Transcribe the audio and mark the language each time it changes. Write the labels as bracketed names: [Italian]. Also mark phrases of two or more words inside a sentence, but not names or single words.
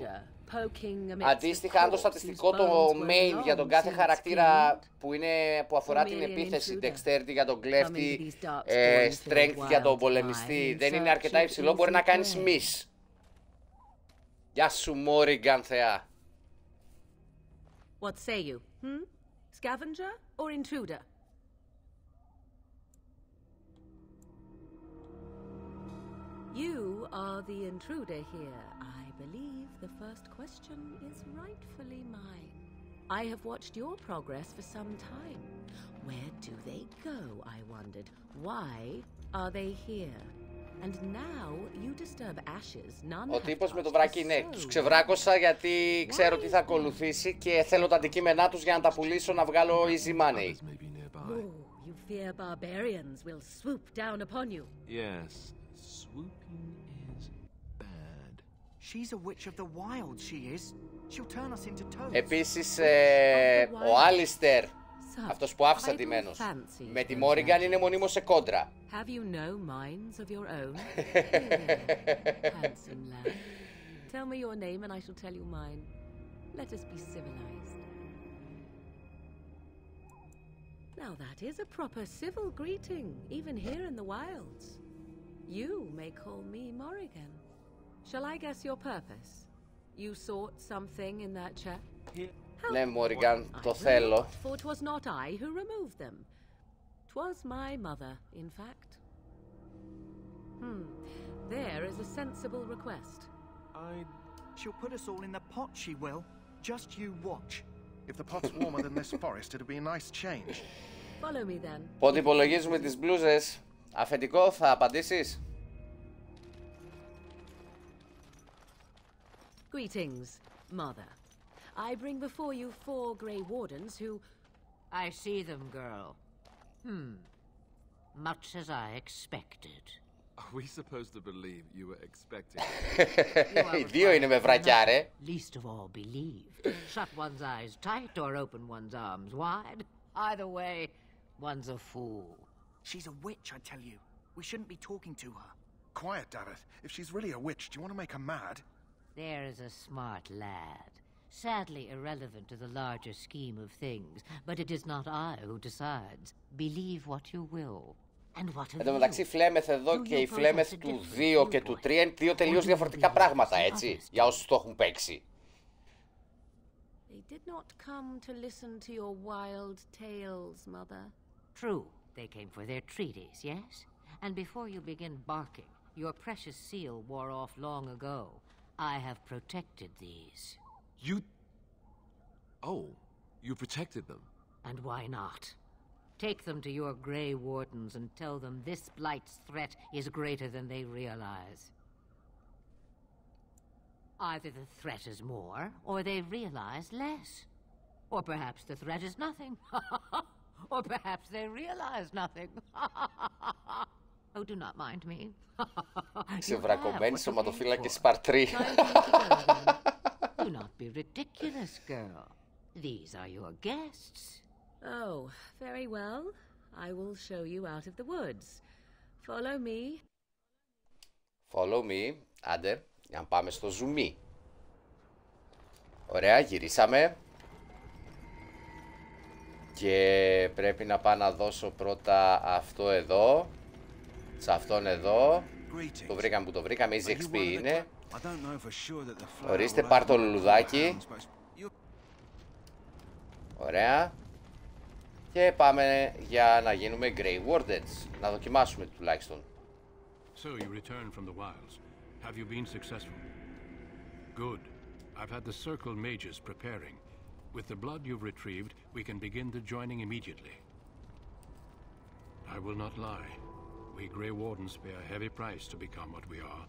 [Greek] Αντίστοιχα, αν το στατιστικό το main για τον κάθε χαρακτήρα που αφορά την επίθεση, dexterity για τον κλέφτη, strength για τον πολεμιστή, δεν είναι αρκετά υψηλό, μπορεί να κάνεις miss. Γεια σου, Morrigan θεά. [English] What say you? Scavenger or intruder? You are the intruder here. I believe the first question is rightfully mine. I have watched your progress for some time. Where do they go, I wondered. Why are they here? And now you disturb ashes. None. [Greek] Ο τύπος με το βράκι, ναι, τους ξεβράκωσα γιατί ξέρω τι θα ακολουθήσει και θέλω τα αντικείμενά τους για να τα πουλήσω να βγάλω [English] easy money. You fear barbarians will swoop down upon you. Yes, swooping is bad. She's a witch of the wild, she is. She'll turn us into toads. [Greek] Επίσης, ο Άλιστερ, αυτός που άφησα ντυμένος, με τη Morrigan είναι μονίμως σε κόντρα. [English] Have you no minds of your own? Handsome lad. Tell me your name and I shall tell you mine. Let us be civilized. Now that is a proper civil greeting, even here in the wilds. You may call me Morrigan. Shall I guess your purpose? You sought something in that chest? [Greek] Ναι, Μόριγκαν, το θέλω. [English] For 'twas not I who removed them. 'Twas my mother, in fact. There is a sensible request. She'll put us all in the pot, she will. Just you watch. If the pot's warmer than this forest, it'd be a nice change. Follow me then. [Greek] Πότε υπολογίζουμε τις μπλούζες? Αφεντικό, θα απαντήσεις? [English] Greetings, Mother. I bring before you 4 Grey Wardens who... I see them, girl. Much as I expected. Are we supposed to believe you were expecting? [Greek] Οι δύο είναι με βρακιά, ρε. [English] Least of all believe. Shut one's eyes tight or open one's arms wide. Either way, one's a fool. She's a witch, I tell you. We shouldn't be talking to her. Quiet, Dareth. If she's really a witch, do you want to make her mad? There is a smart lad. Sadly irrelevant to the larger scheme of things, but it is not I who decides. Believe what you will. And what of [Greek] Εν τω μεταξύ, η Φλέμεθ εδώ και η Φλέμεθ του 2 και του 3 είναι δύο τελείως διαφορετικά πράγματα, έτσι, για όσους το έχουν παίξει. [English] They did not come to listen to your wild tales, Mother. True, they came for their treaties, yes? And before you begin barking, your precious seal wore off long ago. I have protected these. You... Oh, you protected them? And why not? Take them to your Grey Wardens and tell them this blight's threat is greater than they realize. Either the threat is more, or they realize less. Or perhaps the threat is nothing. Or perhaps they realize nothing. Oh, do not mind me. [Greek] Ξεβρακωμένη σωματοφύλακες Part 3. [English] Do not be ridiculous, girl. These are your guests. Oh, very well. I will show you out of the woods. Follow me. Follow me. [Greek] Άντε, για να πάμε στο ζουμί. Ωραία, γυρίσαμε. Και πρέπει να πάω να δώσω πρώτα αυτό εδώ. Σε αυτόν εδώ. Το βρήκαμε που το βρήκαμε, [English] easy XP [Greek] είναι. Ορίστε, πάρ' το λουλουδάκι. Ωραία. Και πάμε για να γίνουμε Grey Wardens. Να δοκιμάσουμε τουλάχιστον. [English] So you returned from the wilds. Have you been successful? Good. I've had the circle mages preparing. With the blood you've retrieved, we can begin the joining immediately. I will not lie. We Grey Wardens pay a heavy price to become what we are.